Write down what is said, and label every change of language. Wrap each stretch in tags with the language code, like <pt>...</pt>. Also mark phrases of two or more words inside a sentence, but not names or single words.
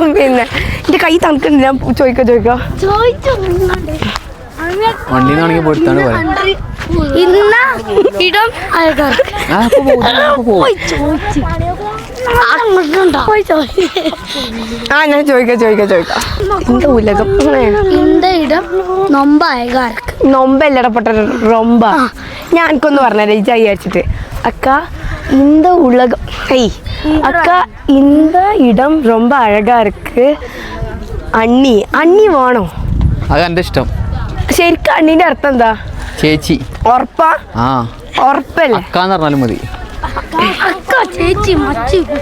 <ml>പിന്നെ എന്റെ കൈ തണുക്കുന്നുണ്ട്. ഞാൻ ചോദിക്കോ വണ്ടിന്നാണെങ്കിൽ പോയിട്ടാണ് പറയാം. ഇടം ആ ഞാൻ ചോദിക്കാം.</ml> <ta>இந்த உலகம் இந்த இடம் ரொம்ப அழகா இருக்கு. നൊമ്പല്ലടപ്പെട്ട റൊമ്പ.</ta> <ml>ഞാൻ എനിക്കൊന്ന് പറഞ്ഞല്ലേ ഈ വിചാരിച്ചിട്ട്.</ml> <ta>അക്ക இந்த உலகம் അക്ക இந்த ഇടം ரொம்ப അഴകാ ഇருக்கு.</ta> <ml>അണ്ണി വേണോ? അത് എൻ്റെ ഇഷ്ടം. ശരിക്കും അണ്ണീന്റെ അർത്ഥം എന്താ? ചേച്ചി. ഉറപ്പാ? ആ ഉറപ്പല്ലേ? അക്കാന്ന് പറഞ്ഞാലും മതി. അക്ക ചേച്ചി മച്ചി</ml>